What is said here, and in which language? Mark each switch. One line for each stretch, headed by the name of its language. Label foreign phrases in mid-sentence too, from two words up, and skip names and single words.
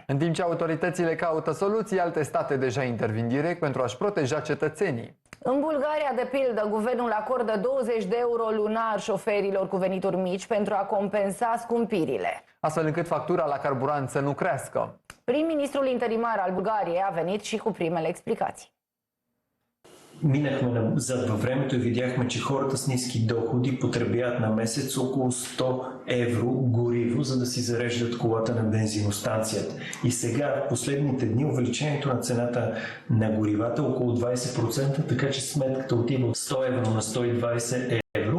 Romanian: În timp ce autoritățile caută soluții, alte state deja intervin direct pentru a-și proteja cetățenii. În Bulgaria, de pildă, guvernul acordă 20 de euro lunar șoferilor cu venituri mici pentru a compensa scumpirile, astfel încât factura la carburant să nu crească. Prim-ministrul interimar al Bulgariei a venit și cu primele explicații.
Bulgarian: Минахме назад във времето и видяхме, че хората с ниски доходи потребяват на месец около 100 евро гориво, за да си зареждат колата на бензиностанцията. И сега, в последните дни, увеличението на цената на горивата е около 20%, така че сметката отива от 100 евро на 120 евро.